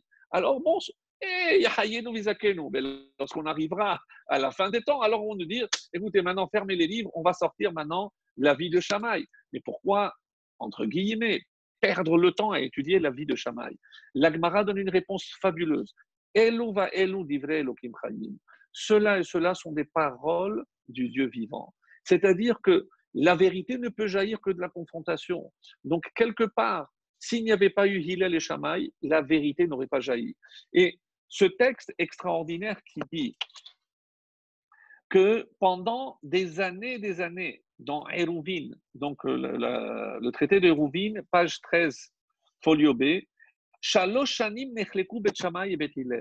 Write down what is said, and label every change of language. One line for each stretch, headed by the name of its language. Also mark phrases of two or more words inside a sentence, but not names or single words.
French: Alors bon,
Hebrew: יחיינו ויזכנו.
French: Mais lorsqu'on arrivera à la fin des temps, alors on nous dit, écoutez, maintenant fermez les livres, on va sortir maintenant la vie de Shammai. Mais pourquoi, entre guillemets, perdre le temps à étudier la vie de Shammai? L'Agmara donne une réponse fabuleuse.
Hebrew: אלו ואלו דברי אלוקים חיים.
French: Cela et cela sont des paroles du Dieu vivant. C'est-à-dire que la vérité ne peut jaillir que de la confrontation. Donc, quelque part, s'il n'y avait pas eu Hillel et Shammai, la vérité n'aurait pas jailli. Et ce texte extraordinaire qui dit que pendant des années, dans Eruvin, donc le traité de Eruvin, page 13, folio B,
Hebrew: שלוש שנים נחלקו בית שמאי ובית הלל.